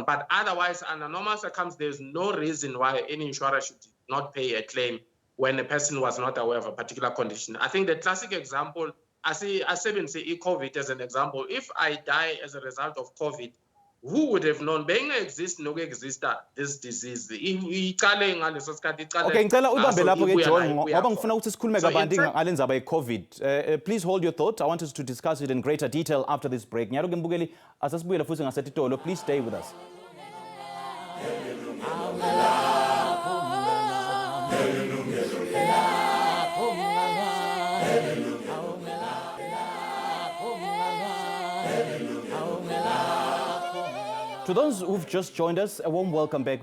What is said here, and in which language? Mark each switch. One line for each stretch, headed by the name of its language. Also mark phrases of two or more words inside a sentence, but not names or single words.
English: But otherwise, under normal circumstances, there's no reason why any insurer should not pay a claim when a person was not aware of a particular condition. I think the classic example
Zulu: asebenzise i-COVID
English: as an example. If I die as a result of COVID, who would have known? Exist this disease.
Zulu: Iqale ngaleso sikhathi iqale. Okay, ngicela ubambe ngaso lapho ke ibuya la John ibuya ngoba khona. ngifuna ukuthi sikhulume
English: So in
Zulu: kabanti
English: fact-
Zulu: ngale ndzaba ye-COVID.
English: Please hold your thought. I want us to discuss it in greater detail after this break.
South Ndebele: Nyalo ke mbukeli asasibuyela futhi ngasetitolo.
English: Please stay with us. To those who've just joined us, a warm welcome back.